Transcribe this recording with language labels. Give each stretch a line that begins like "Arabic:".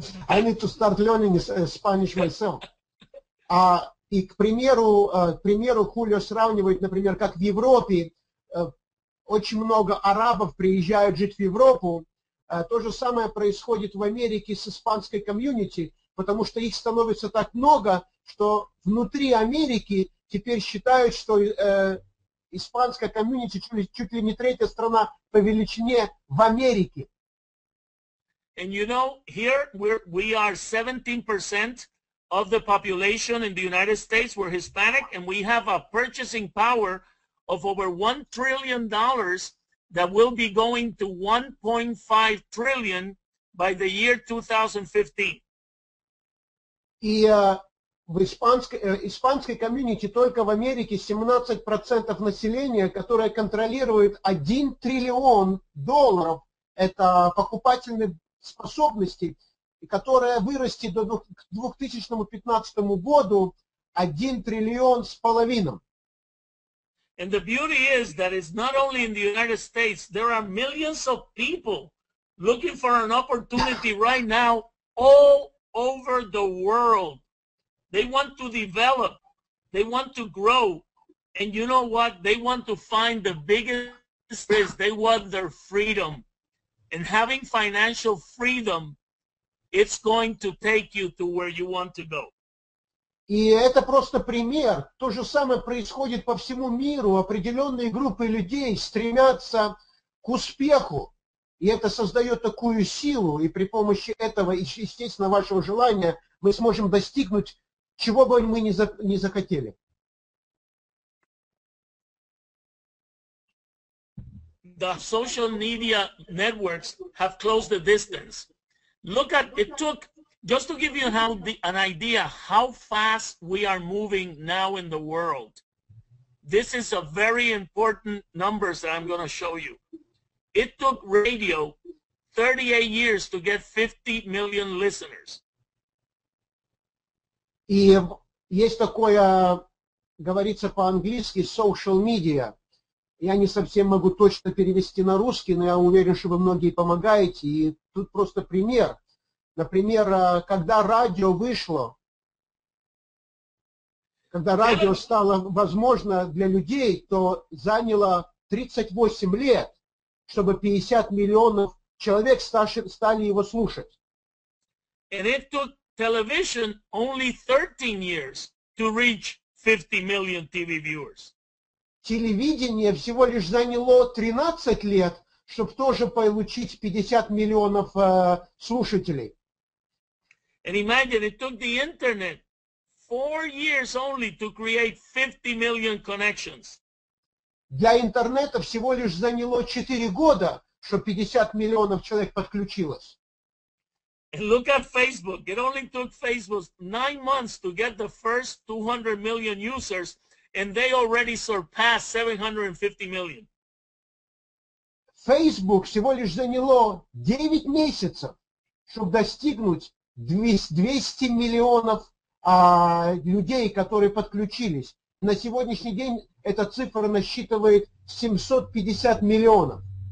English: I need to start learning Spanish myself.
Russian: И к примеру, Хулио сравнивает, например, как в Европе очень много арабов приезжают жить в Европу. То же самое происходит в Америке с испанской комьюнити, потому что их становится так много, что внутри Америки теперь считают, что испанская комьюнити чуть ли не 3-я страна по величине в Америке.
English: And you know, here we are 17% of the population in the United States. We're Hispanic, and we have a purchasing power of over $1 trillion that will be going to 1.5 trillion by the year 2015.
Russian: И в испанской комьюнити только в Америке 17% населения, которое контролирует $1 триллион. Это покупательные способности, которая вырастет к 2015 году 1,5 триллиона.
English: And the beauty is that it's not only in the United States. There are millions of people looking for an opportunity right now all over the world. They want to develop. They want to grow. And you know what? They want to find the biggest risk. They want their freedom. And having financial freedom, it's going to take you to where you want to go.
Russian: И это просто пример. То же самое происходит по всему миру. Определенные группы людей стремятся к успеху. И это создает такую силу. И при помощи этого, естественно, вашего желания, мы сможем достигнуть, чего бы мы ни захотели.
English: The social media networks have closed the distance. Look at, it took, just to give you an idea how fast we are moving now in the world. This is a very important numbers that I'm going to show you. It took radio 38 years to get 50 million listeners.
Russian: И есть такое, говорится по-английски,
English: social media.
Russian: Я не совсем могу точно перевести на русский, но я уверен, что вы многие помогаете. И тут просто пример. Например, когда радио вышло, когда радио стало возможно для людей, то заняло 38 лет, чтобы 50 миллионов человек стали его слушать.
English: And it took television only 13 years to reach 50 million TV viewers.
Russian: Телевидение всего лишь заняло 13 лет, чтобы тоже получить 50 миллионов слушателей.
English: And imagine it took the internet 4 years only to create 50 million connections.
Russian: Для интернета всего лишь заняло 4 года, чтобы 50 миллионов человек подключилось.
English: And look at Facebook. It only took Facebook 9 months to get the first 200 million users, and they already surpassed 750 million.
Russian: Facebook всего лишь заняло 9 месяцев, чтобы достигнуть 200 миллионов людей, которые подключились. На сегодняшний день эта цифра насчитывает 750 миллионов.